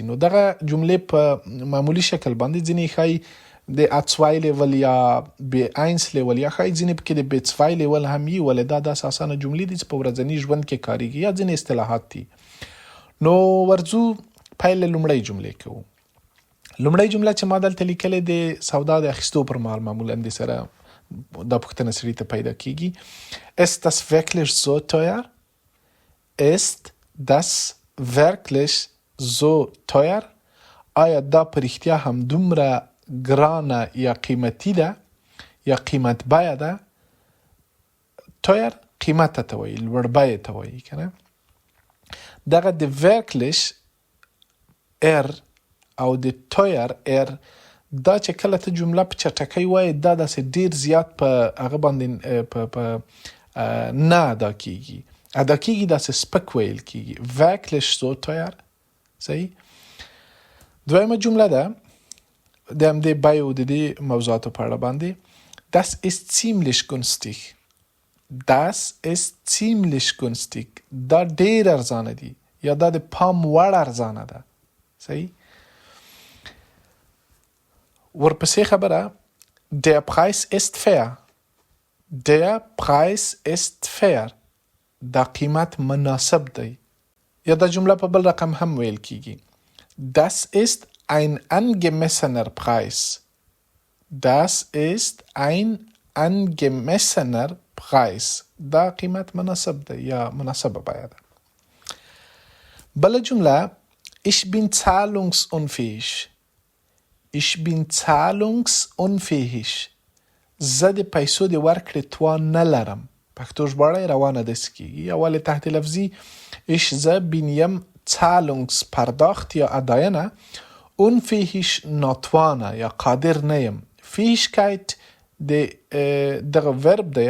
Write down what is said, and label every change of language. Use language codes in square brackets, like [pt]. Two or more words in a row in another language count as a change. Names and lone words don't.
[ps] نو دغه جملې په معمولي شکل باندې ځینې ښایي د A2 لیول یا B1 لیول یا ښایي ځینې پکې د B2 لیول هم وي، ولې دا داسې اسانه جملې دي چې په ورځني ژوند کې کاریږي یا ځینې اصطلاحات دي. نو ورځو پیل له لومړۍ جملې کوو. لومړۍ جمله چې ما دلته لیکلې د سودا د اخیستو پر مهال معمولا د سره دا پوښتنه سړي ته پیدا کیږي. [de] Ist das wirklich so teuer? Ist das wirklich so teuer? [ps] آیا دا په رښتیا هم دومره ګرانه یا قیمتي ده یا قیمت بیه ده؟ teuer قیمت ته وایي، لوړ بیې ته وایي که نه. دغه د wirklich او د teuer دا چې کله ته جمله په چټکۍ وایي دا داسې ډیر زیات په هغه باندې په نه ادا کیږي، داسې سپک ویل کیږي. [de] wirklich so teuer. [ps] صحیح. دویمه جمله ده د همدې بیو د دې موضوعاتو په اړه باندې. [de] das ist ziemlich günstig. das ist ziemlich günstig. [ps] دا ډیر ارزانه دي یا دا د پام وړ ارزانه ده. صحیح. ورپسې خبره [de] der Preis ist fair. der Preis ist fair. [ps] دا قیمت مناسب دی. یا دا جمله په بل رقم هم ویل کیږي. [de] das ist ein angemessener Preis. das ist ein angemessener Preis. [ps] دا قیمت مناسب دی یا مناسبه بیه ده. بله جمله [de] ich bin zahlungsunfähig. Ich bin zahlungsunfähig. [ps] زه د پیسو د ورکړې توان نه لرم. پښتو ژباړه یې روانه داسې کېږي. اول تحت لفظي ich زه bin یم zahlungspardاخت یا اداینه unfähig ناتوانه یا قادر نه یم. Fähigkeit د دغه ورب دی.